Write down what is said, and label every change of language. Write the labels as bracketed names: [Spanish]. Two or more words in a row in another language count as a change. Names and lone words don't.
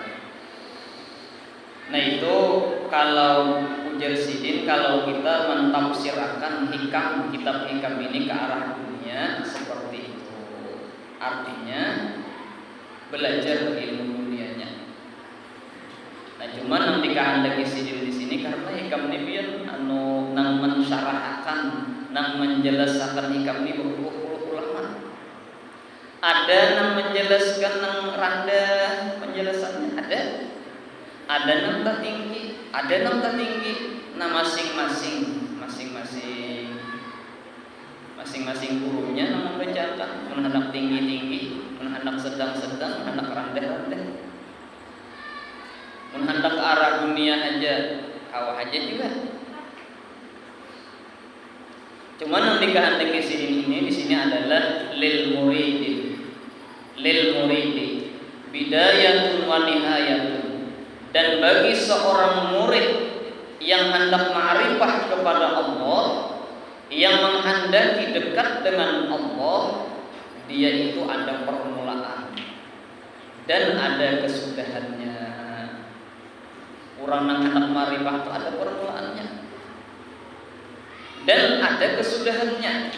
[Indonesian] Nah itu kalau ujar sidin, kalau kita mentafsirkan hikam, kitab hikam ini ke arah dunia seperti itu. Artinya belajar ilmu dunianya. [Banjar] Nah cuman nanti kehendaki sidin di sini karena hikam ini biar nang mensyarahkan, nang menjelaskan hikam ini berpuluh-puluh ulama. Ada nang menjelaskan nang rendah penjelasannya ada nang tertinggi, ada nang tertinggi. Nah masing-masing gurunya nang membacakan, menhendak tinggi-tinggi, menhendak sedang-sedang, menhendak rendah-rendah. Menhendak ke arah dunia aja, hawa aja juga. [Indonesian] Cuman yang dikehendaki ini di sini adalah [Arabic] للمريد، بداية ونهاية. [Indonesian] Dan bagi seorang murid yang hendak ma'rifah kepada Allah, yang menghendaki dekat dengan Allah, dia itu ada permulaan. dan ada kesudahannya. [Banjar] Orang nang anak marifah itu ada permulaannya dan ada kesudahannya.